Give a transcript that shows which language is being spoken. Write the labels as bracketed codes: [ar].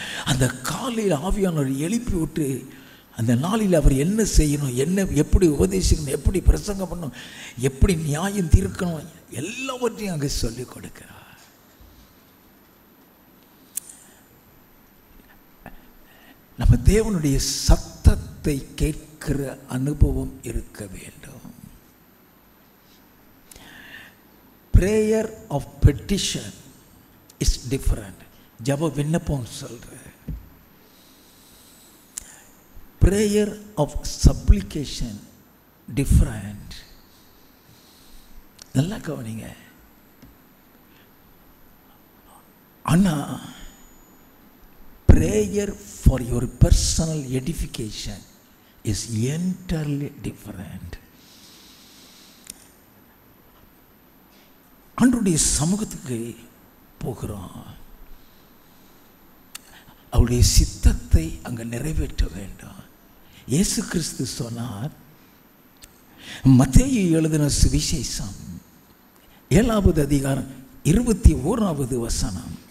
[ta] அந்த காலையில் ஆவியானவர் எழுப்பி விட்டு அந்த நாளில் அவர் என்ன செய்யணும், எப்படி உபதேசிக்கணும், எப்படி பிரசங்கம் பண்ணணும், எப்படி நியாயம் தீர்க்கணும், எல்லாவற்றையும் அங்கே சொல்லிக் கொடுக்கிறார். நம்ம தேவனுடைய சத்தத்தை கேட்கிற அனுபவம் இருக்க வேண்டும். [en] prayer of petition is different. [ta] ஜெப விண்ணப்பம் சொல்ற. [en] prayer of supplication different. [ta] நல்லா கவனிங்க. [en] ஆனா prayer for your personal edification is entirely different. [ta] ஆண்டவருடைய சமூகத்துக்கு போகிறோம், அவருடைய சித்தத்தை அங்கே நிறைவேற்ற வேண்டும். இயேசு கிறிஸ்து சொன்னார், மத்தேயு எழுதின சுவிசேஷம் 7வது அதிகாரம் 21வது வசனம்,